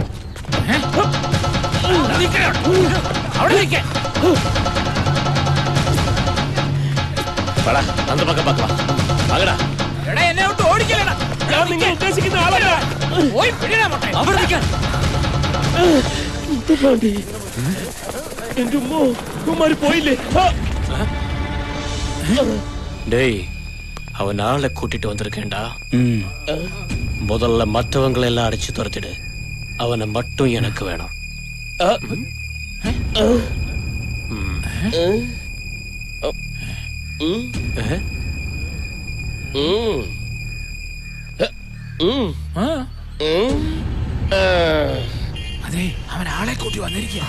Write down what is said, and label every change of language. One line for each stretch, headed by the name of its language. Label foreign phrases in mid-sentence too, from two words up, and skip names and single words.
Malayalam: അവിടെ നിൽക്കാൻ.
Tamil: அந்த பக்கம் பார்க்கலாம். வாங்கடா.
Malayalam: എടാ എന്നെ വിട്ട് ഓടിക്കലടാ. ഞാൻ നിങ്ങൾ ഉദ്ദേശിക്കുന്ന ആളല്ല. പോയി പിടിടാ മൊട്ടേ. അവിടെ നിൽക്കാൻ. എന്റെ ഉമ്മോ, ഉമ്മാര് പോയില്ലേ?
Tamil: டேய், அவன் ஆளை கூட்டிட்டு வந்திருக்கேன்டா. முதல்ல மற்றவங்களை எல்லாம் அடிச்சு துரத்திடு. அவனை மட்டும் எனக்கு வேணும்.
Malayalam: അതെ, അവൻ ആളെ കൂട്ടി വന്നിരിക്കുക.